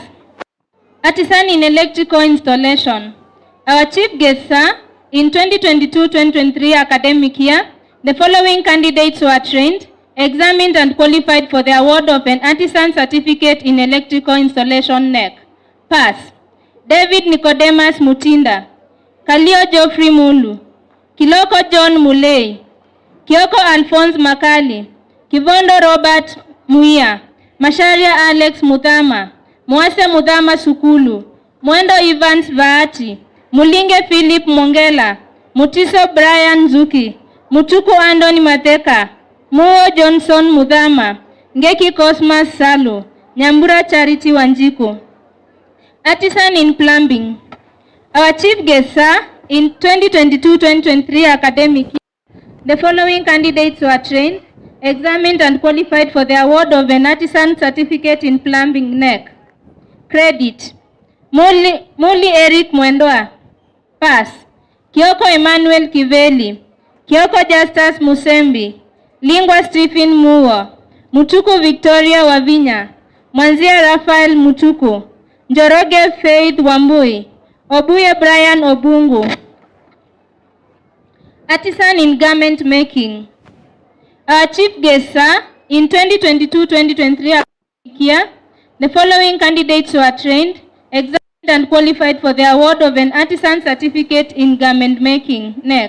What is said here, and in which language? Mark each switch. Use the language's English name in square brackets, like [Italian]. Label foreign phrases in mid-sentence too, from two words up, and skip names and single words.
[English] Artisan in electrical installation. Our chief guests are in 2022-2023 academic year, the following candidates were trained, examined and qualified for the award of an artisan certificate in electrical installation NEC. Pass. David Nicodemus Mutinda, Kalio Geoffrey Mulu, Kiloko John Mulei, Kioko Alphonse Makali, Kivondo Robert Muia, Masharia Alex Muthama, Mwase Muthama Sukulu, Mwendo Evans Vaati, Mulinge Philip Mongela, Mutiso Brian Zuki, Mutuku Andoni Mateka, Muo Johnson Muthama, Ngeki Cosmas Salu, Nyambura Charity Wanjiku. Artisan in plumbing. Our chief guests are in 2022-2023 academic year. The following candidates were trained, examined and qualified for the award of an artisan certificate in plumbing NEC. Credit. Muli Eric Mwendoa. Pass. Kioko Emmanuel Kiveli, Kioko Justus Musembi, Lingwa Stephen Muo, Mutuku Victoria Wavinya, Mwanzia Raphael Mutuku, Njoroge Faith Wambui, Obuye Brian Obungu. Artisan in garment making. Our chief guests are in 2022-2023 year, the following candidates were trained, examined and qualified for the award of an artisan certificate in garment making NEC.